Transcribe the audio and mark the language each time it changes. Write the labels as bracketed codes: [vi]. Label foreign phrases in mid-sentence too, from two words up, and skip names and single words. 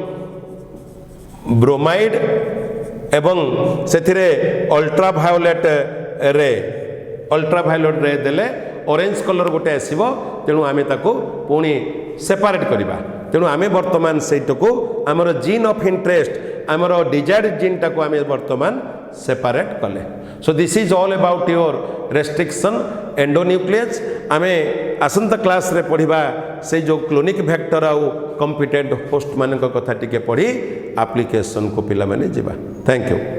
[or] ब्रोमाइड एवं सेथिरे अल्ट्रावायोलेट रे देले [en] orange colour [or] ଗୋଟେ ଆସିବ ତେଣୁ ଆମେ ତାକୁ ପୁଣି सेपरेट କରିବା ତେଣୁ ଆମେ ବର୍ତ୍ତମାନ ସେଟାକୁ ଆମର [en] gene of interest [or] ଆମର [en] desired gene [or] ଟାକୁ ଆମେ ବର୍ତ୍ତମାନ सेपरेट କଲେ। [en] so this is all about your restriction endonuclease. [or] ଆମେ ଆସନ୍ତା क्लास ରେ ପଢ଼ିବା ସେ ଯୋ [en] cloning vector [or] ଆଉ [en] competent host [or] ମାନ କଥା ଟିକେ ପଢ଼ି एप्लिकेशन କୁ ପିଲେ ମାନେ ଯିବା। [en] thank you.